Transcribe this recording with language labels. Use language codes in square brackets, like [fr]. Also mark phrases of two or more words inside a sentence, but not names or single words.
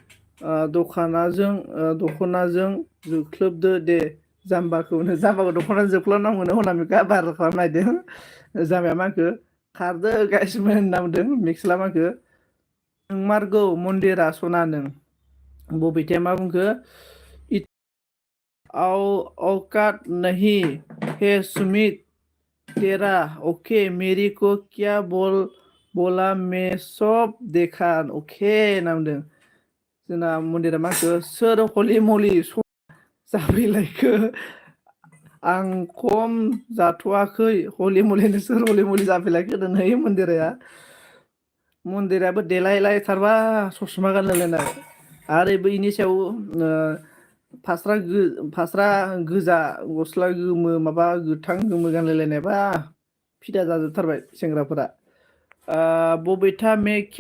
[brx] दख'नाजों जोख्लोबदो दे जाम्बाखौ दख'नाजों जोख्लोबनांगौनो अनामिका भाइरेल खालामनो नागिरदों जामाया मा होनखो खारदो गाइसमोन होनना बुंदों मेक्सलामाखौ नोंमारगौ मन्दिरा सना नों बबिताया मा बुंखो [hi] औकात नहीं है सुमित तेरा ओके मेरी को क्या बोला मैं सब देखा ओके [brx] होनना बुंदों जोंना मन्दिरा मा होनखो सोर हलि मलि जाफैलायखो आं खम जाथ'वाखै हलि मलिनो सोर हलि मलि जाफैलायखो होनदों नै मन्दिराबो देलायलायथारबा ससमा गानलायलायनाय आरो बैनि सायाव फास्रा गोजा गस्ला गोमो माबा गोथां गोमो गानलायलायनायबा [hi] फिदा जाजोबथारबाय सेंग्राफोरा बबिता में क्या